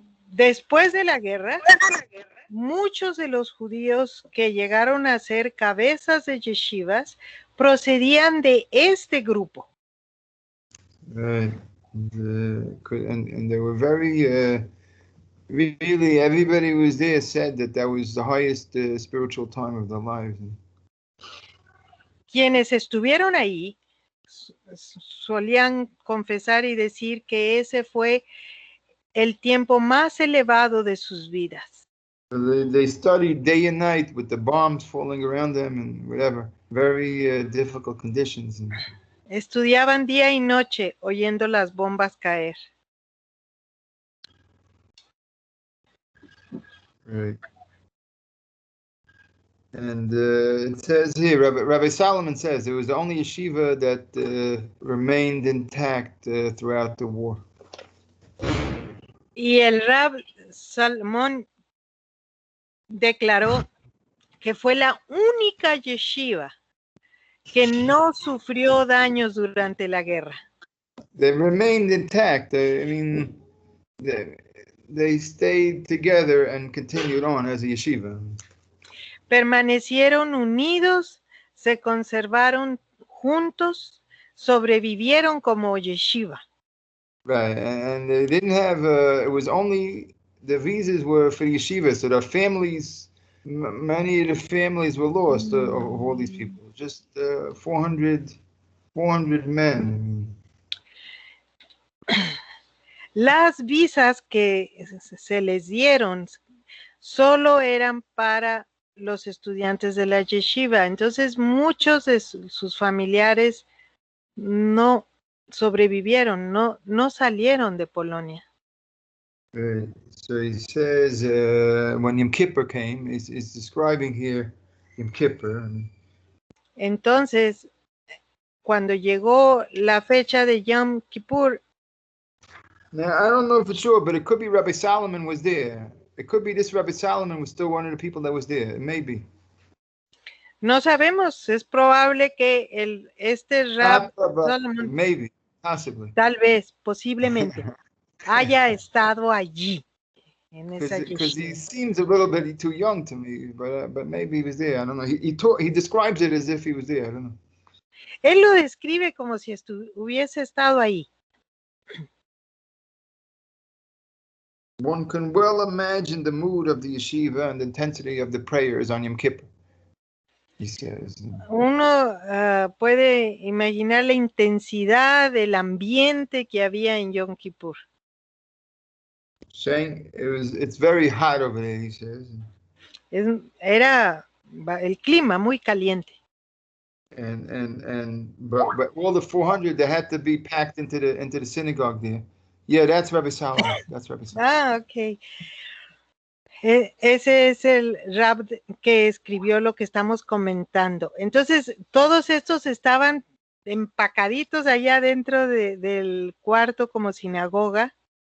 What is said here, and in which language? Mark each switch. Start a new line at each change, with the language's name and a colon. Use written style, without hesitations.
Spanish: Después de la guerra, muchos de los judíos que llegaron a ser cabezas de yeshivas procedían de este grupo. Right.
English: And they were very, really, everybody who was there said that was the highest spiritual time of their lives.
Spanish: Quienes estuvieron ahí solían confesar y decir que ese fue el tiempo más elevado de sus vidas.
English: They studied day and night with the bombs falling around them and whatever, very difficult conditions.
Spanish: Estudiaban día y noche oyendo las bombas caer. Right.
English: And it says here, Rabbi Solomon says it was the only yeshiva that remained intact throughout the war.
Spanish: Y el Rab Salomón declaró que fue la única yeshiva que no sufrió daños durante la guerra.
English: They remained intact. I mean, they stayed together and continued on as a yeshiva.
Spanish: Permanecieron unidos, se conservaron juntos, sobrevivieron como yeshiva.
English: Right, and they didn't have. It was only the visas were for the yeshiva, so the families, many of the families were lost of all these people. Just 400 men.
Spanish: Las visas que se les dieron solo eran para los estudiantes de la yeshiva. Entonces muchos de sus familiares no sobrevivieron, no salieron de Polonia.
English: So he says when Yom Kippur came, he's describing here Yom Kippur.
Spanish: Entonces, cuando llegó la fecha de Yom Kippur,
English: now I don't know for sure, but it could be Rabbi Solomon was there. It could be this Rabbi Solomon was still one of the people that was there. Maybe.
Spanish: No sabemos, es probable que este Rab Solomon,
English: maybe, possibly.
Spanish: Tal vez, posiblemente, haya estado allí.
English: Because he seems a little bit too young to me, but maybe he was there. I don't know. He describes it as if he was there. I don't know.
Spanish: Él lo describe como si hubiese estado ahí.
English: One can well imagine the mood of the yeshiva and the intensity of the prayers on Yom Kippur. He says.
Spanish: Uno puede imaginar la intensidad del ambiente que había en Yom Kippur.
English: Saying it's very hot over there, he says.
Spanish: Era el clima muy caliente.
English: But all the 400 they had to be packed into the synagogue there. Yeah, that's Rabbi Solomon. That's Rabbi Solomon. Okay.
Spanish: Ese es el Rab que escribió lo que estamos comentando. Entonces, todos estos estaban empacaditos allá dentro del cuarto como sinagoga.